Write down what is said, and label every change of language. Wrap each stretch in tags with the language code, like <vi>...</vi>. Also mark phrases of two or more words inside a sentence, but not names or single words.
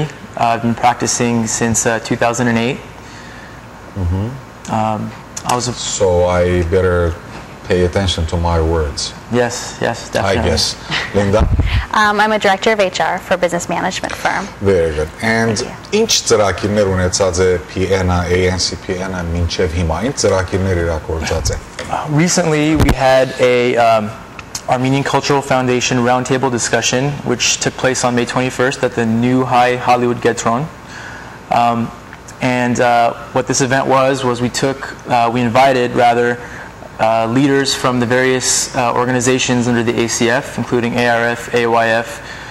<en>I've been practicing since 2008. So I better pay attention to my words. Yes, definitely. I guess. Linda? I'm a director of HR for a business management firm. Very good. And</en> <hy>ինչ ծրագիրներ ունեցած է PN-ը, ANCPN-ը մինչև հիմա, ինչ ծրագիրներ իրագործած է?</hy> <en>Recently we had a Armenian Cultural Foundation roundtable discussion, which took place on May 21st at the New High Hollywood Getron. What this event was we invited leaders from the various organizations under the ACF, including ARF, AYF,</en>